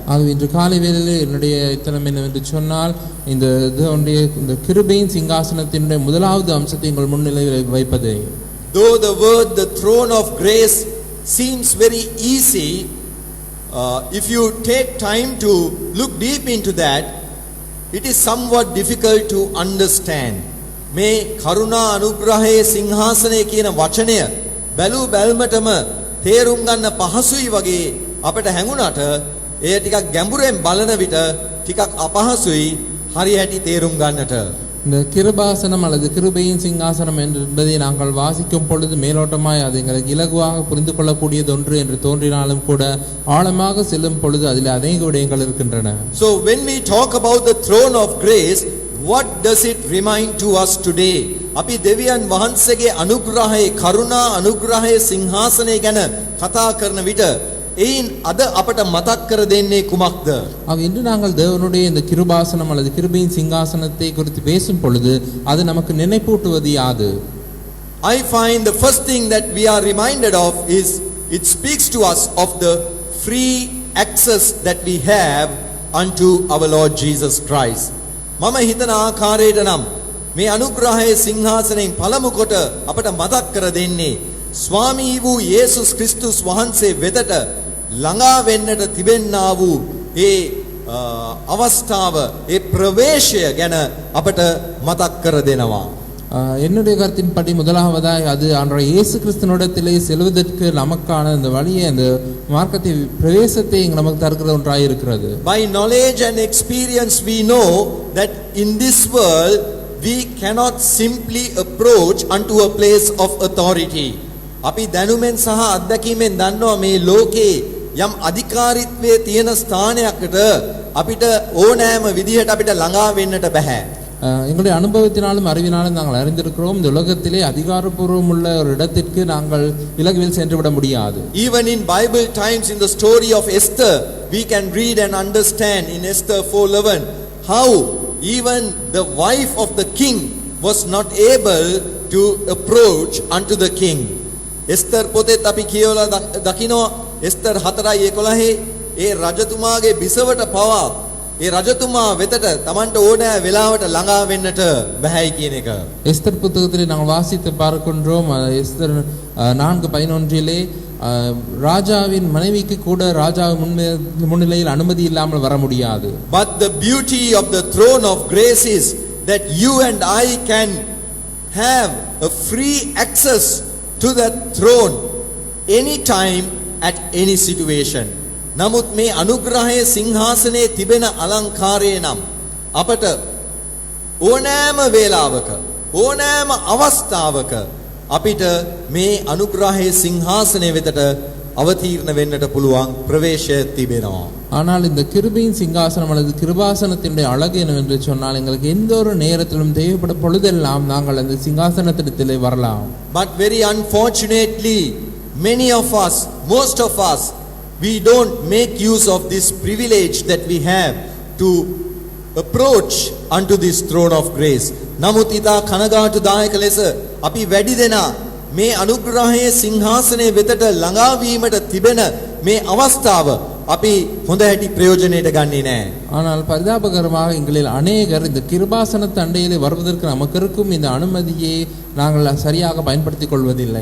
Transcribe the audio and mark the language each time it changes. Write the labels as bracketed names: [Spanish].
[Tamil] ஆகவே இன்று காலை வேளையிலே என்னுடைய இத்தனம் என்னவென்று சொன்னால், இந்த கிருபையின் சிங்காசனத்தினுடைய முதலாவது அம்சத்தை உங்கள் முன்னிலையில் வைப்பதே. [English] Though the word the throne of grace seems very easy, if you take time to look deep into that, it is somewhat difficult to understand. [Sinhala] මේ කරුණා අනුග්‍රහයේ සිංහාසනය කියන වචනය බැලූ බැල්මටම තේරුම් ගන්න පහසුයි වගේ අපට හැඟුණාට එය ටිකක් ගැඹුරෙන් බලන විට ටිකක් අපහසුයි හරියට තේරුම් ගන්නට. [Tamil] இந்த கிருபாசனம் அல்லது கிருபையின் சிங்காசனம் என்பதை நாங்கள் வாசிக்கும் பொழுது மேலோட்டமாய் அது எங்களுக்கு இலகுவாக புரிந்து கொள்ளக்கூடியது ஒன்று என்று தோன்றினாலும் கூட ஆழமாக செல்லும் பொழுது அதில் அநேக விடயங்கள் இருக்கின்றன. [English] So when we talk about the throne of grace, what does it remind to us today? [Sinhala] අපි දෙවියන් වහන්සේගේ අනුග්‍රහයේ කරුණා අනුග්‍රහයේ සිංහාසනය ගැන කතා කරන විට එයින් අද අපට මතක් කර දෙන්නේ කුමක්ද? [Tamil] ஆக இன்று நாங்கள் தேவனுடைய இந்த கிருபாசனம் அல்லது கிருபையின் சிங்காசனத்தை குறித்து பேசும் பொழுது அது நமக்கு நினைப்பூட்டுவது யாது? [English] I find the first thing that we are reminded of is it speaks to us of the free access that we have unto our Lord Jesus Christ. [Sinhala] මම හිතන ආකාරයට නම් මේ අනුග්‍රහයේ සිංහාසනයෙන් පළමු කොට අපට මතක් කර දෙන්නේ ස්වාමී වූ යේසුස් ක්‍රිස්තුස් වහන්සේ වෙතට ළඟා වෙන්නට තිබෙන්නා වූ ඒ අවස්ථාව ඒ ප්‍රවේශය ගැන අපට මතක් කර දෙනවා. [Tamil] என்னுடைய கருத்தின்படி முதலாவதாய் அது ஆண்டவர் இயேசு கிறிஸ்துவினிடத்திலே செல்வதற்கு நமக்கான அந்த வழியை அந்த மார்க்கத்தை பிரவேசத்தை நமக்கு தருகிற ஒன்றாய் இருக்கிறது. [English] By knowledge and experience we know that in this world we cannot simply approach unto a place of authority. [Sinhala] අපි දැනුමෙන් සහ අත්දැකීමෙන් දන්නවා මේ ලෝකේ යම් අධිකාරීත්වයේ තියෙන ස්ථානයකට අපිට ඕනෑම විදිහට අපිට ළඟා වෙන්නට බෑ. [Tamil] எங்களுடைய அனுபவத்தினாலும் அறிவினாலும் நாங்கள் அறிந்திருக்கிறோம் இந்த உலகத்திலே அதிகாரப்பூர்வம் உள்ள ஒரு இடத்திற்கு நாங்கள் இலகுவில் சென்று விட முடியாது. [English] Even in Bible times, in the story of Esther, we can read and understand in Esther 4:11 how even the wife of the king was not able to approach unto the king. [Sinhala] Esther පොතේත් අපි කියවලා දකිනවා Esther 4:11 ඒ රජතුමාගේ බිසවට පවා ඒ රජතුමා වෙතට Tamanට ඕනෑ වෙලාවට ළඟා වෙන්නට බැහැයි කියන එක. [Tamil] எஸ்தர் புத்தகத்திலே நாங்கள் வாசித்து பார்க்கின்றோம். எஸ்தர் 4:11 ராஜாவின் மனைவிக்கு கூட ராஜா முன்னிலையில் அனுமதி இல்லாமல் வர முடியாது. [English] But the beauty of the throne of grace is that you and I can have a free access to that throne anytime at any situation. [Sinhala] නමුත් මේ අනුග්‍රහයේ සිංහාසනයේ තිබෙන අලංකාරය නම් අපට ඕනෑම වේලාවක ඕනෑම අවස්ථාවක අපිට මේ අනුග්‍රහයේ සිංහාසනය වෙතට අවතීර්ණ වෙන්නට පුළුවන් ප්‍රවේශය තිබෙනවා. [Tamil] ஆனால் இந்த கிருபையின் சிங்காசனம் அல்லது கிருபாசனத்தினுடைய அழகு என்னவென்று சொன்னால் எங்களுக்கு எந்த ஒரு நேரத்திலும் தேவைப்படும் பொழுதெல்லாம் நாங்கள் அந்த சிங்காசனத்திலே வரலாம். [English] But very unfortunately many of us, most of us, we don't make use of this privilege that we have to approach unto this throne of grace. [Sinhala] නමුත් ඊට කනගාටුදායක ලෙස අපි වැඩි දෙනා මේ අනුග්‍රහයේ සිංහාසනයේ වෙතට ළඟා වීමට තිබෙන මේ අවස්ථාව අපි හොඳ හැටි ප්‍රයෝජනයට ගන්නේ නැහැ. [Tamil] ஆனால் பரிதாபகரமாக எங்களில் அநேகர் இந்த கிருபாசன தண்டையிலே வருவதற்கு நமக்கு இருக்கும் இந்த அனுமதியை நாங்கள் சரியாக பயன்படுத்திக் கொள்வதில்லை.